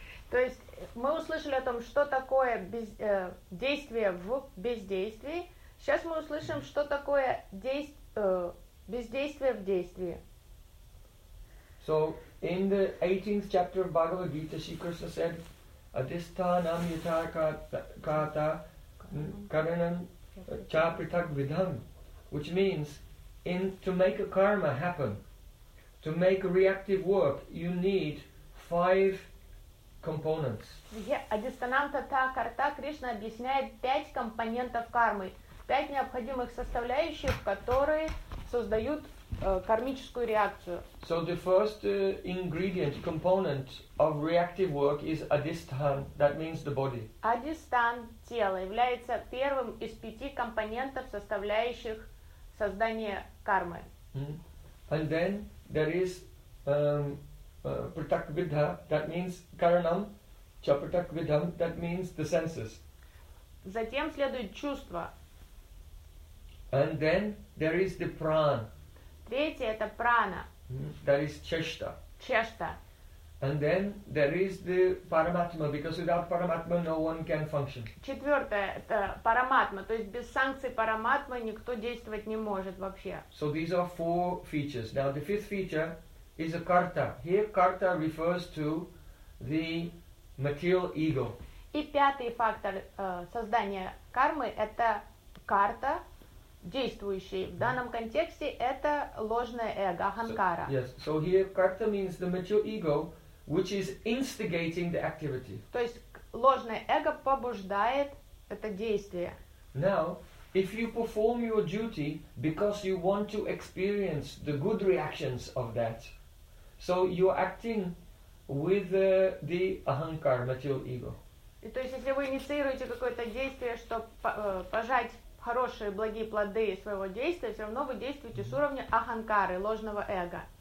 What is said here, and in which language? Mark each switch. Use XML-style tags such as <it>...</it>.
<ru>То есть мы услышали о том, что такое действие в бездействии. Сейчас мы услышим, что такое бездействие в действии.</ru> <en>So in the 18th chapter of Bhagavad Gita, Shri Krishna said,</en> <sa>Adhisthanam yatha kata karanam cha prithak vidham,</sa> <en>which means to make a karma happen, to make a reactive work, you need five components.</en> <ru>Адистанам тата карта, Кришна объясняет пять компонентов кармы, пять необходимых составляющих, которые создают кармическую реакцию.</ru> <en>So the first ingredient, component of reactive work is adhisthan, that means the body.</en> <ru>Адистан, тело, является первым из пяти компонентов, составляющих создание кармы.</ru> <en>And then there is pratak vidha, that means</en> <sa>karanam, cha pratak vidham,</sa> <en>that means the senses.</en> <ru>Затем следует чувство.</ru> <en>And then there is the pran.</en> <ru>Третье это прана.</ru> <en>That is cheshta. Cheshta. And then there is the paramatma, because without paramatma no one can function.</en> <ru>Четвертое это параматма, то есть без санкций параматмы никто действовать не может вообще.</ru> <en>So these are four features. Now the fifth feature is a karta. Here karta refers to the material ego.</en> <ru>И пятый фактор создания кармы это карта, действующий. В данном контексте это ложное эго, аханкара.</ru> <en>So, yes. So here karta means the material ego, which is instigating the activity.</en> <ru>То есть ложное эго побуждает это действие.</ru> <en>Now, if you perform your duty because you want to experience the good reactions of that, so you're acting with the ahankar, material ego.</en> <ru>И то есть если вы инициируете какое-то действие, чтобы пожать хорошие благие плоды своего действия, все равно вы действуете с уровня аханкары, ложного эго.</ru>